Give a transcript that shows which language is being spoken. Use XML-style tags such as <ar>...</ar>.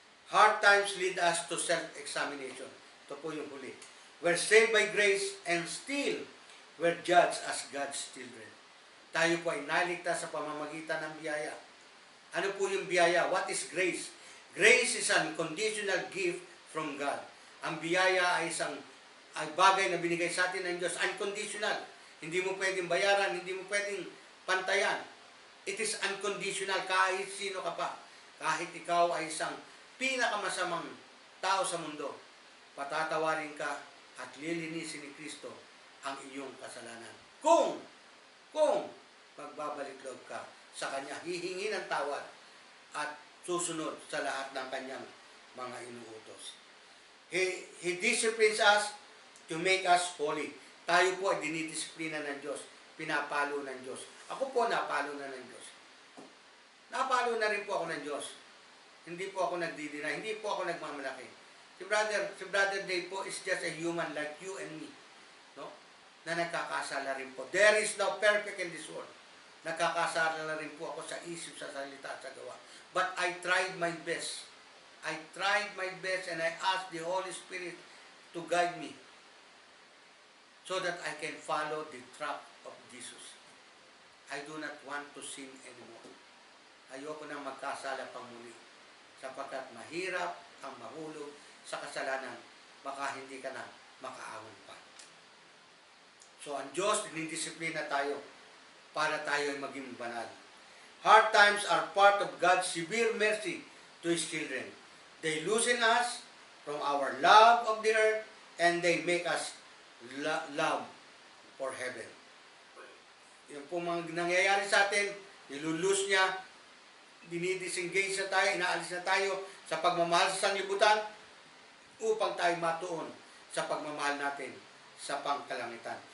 <en>Hard times lead us to self-examination.</en> <tl>Ito po yung huli.</tl> <en>We're saved by grace and still we're judged as God's children.</en> <tl>Tayo po ay naligtas sa pamamagitan ng biyaya. Ano po yung biyaya?</tl> <en>What is grace? Grace is an unconditional gift from God.</en> <tl>Ang biyaya ay isang bagay na binigay sa atin ng Diyos, unconditional. Hindi mo pwedeng bayaran, hindi mo pwedeng pantayan.</tl> <en>It is unconditional</en> <tl>kahit sino ka pa. Kahit ikaw ay isang pinakamasamang tao sa mundo, patatawarin ka at lilinisin ni Kristo ang iyong kasalanan. Kung magbabalik loob ka sa Kanya, hihingi ng tawad at susunod sa lahat ng Kanyang mga inuutos.</tl> <en>He disciplines us to make us holy.</en> <tl>Tayo po ay dinidisiplina ng Diyos, pinapalo ng Diyos. Ako po napalo na ng Diyos. Napalo na rin po ako ng Diyos. Hindi po ako nagdidina, hindi po ako nagmamalaki.</tl> <en>Si Brother Dave po is just a human like you and me. No?</en> <tl>Na nagkakasala rin po.</tl> <en>There is no perfect in this world.</en> <tl>Nagkakasala rin po ako sa isip, sa salita, sa gawa.</tl> <en>But I tried my best. I tried my best and I asked the Holy Spirit to guide me so that I can follow the track of Jesus. I do not want to sin anymore.</en> <tl>Ayoko nang magkasala pang muli sapagkat mahirap ang mahulog sa kasalanan, baka hindi ka na makaahon pa. So ang Diyos, dinidisiplina tayo para tayo ay maging banal.</tl> <en>Hard times are part of God's severe mercy to His children. They loosen us from our love of the earth and they make us love for heaven.</en> <tl>Yung po mga nangyayari sa atin, nilulus niya, dinidisengage na tayo, inaalis na tayo sa pagmamahal sa sanglibutan upang tayo matuon sa pagmamahal natin sa pangkalangitan.</tl>